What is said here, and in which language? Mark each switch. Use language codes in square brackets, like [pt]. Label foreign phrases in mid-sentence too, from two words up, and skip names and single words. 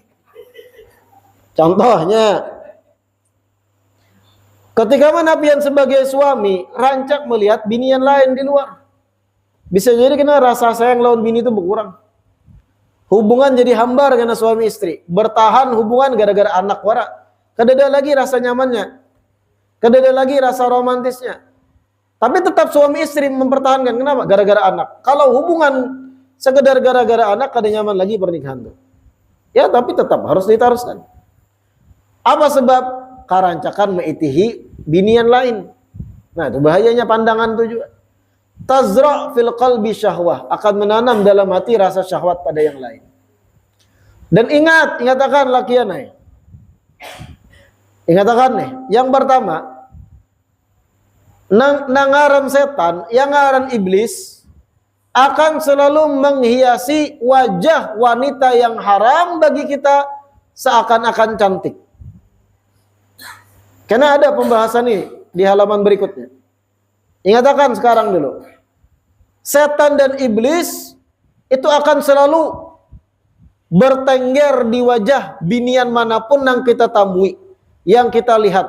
[bjn] Contohnya, ketika mana pian sebagai suami rancak melihat bini yang lain di luar, bisa jadi kena rasa sayang lawan bini itu berkurang. [id] Hubungan jadi hambar karena suami istri. [bjn] Bertahan hubungan gara-gara anak wara. Kadada lagi rasa nyamannya. Kadada lagi rasa romantisnya. [id] Tapi tetap suami istri mempertahankan. [bjn] Kenapa? Gara-gara anak. Kalau hubungan sekedar gara-gara anak, kada nyaman lagi pernikahan itu. [id] Ya, tapi tetap harus diteruskan. Apa sebab? [bjn] Karancakan meitihi binian lain. Nah, itu bahayanya pandangan itu juga. [ar] Tazra' fil qalbi syahwah, [id] akan menanam dalam hati rasa syahwat pada yang lain. [bjn] Dan ingatakan lakian nih. [id] Ingatakan nih, yang pertama, nangaran setan, yang ngaran iblis akan selalu menghiasi wajah wanita yang haram bagi kita seakan-akan cantik. Karena ada pembahasan ini di halaman berikutnya. Ingatakan sekarang dulu. Setan dan iblis itu akan selalu bertengger di wajah binian manapun yang kita temui, yang kita lihat.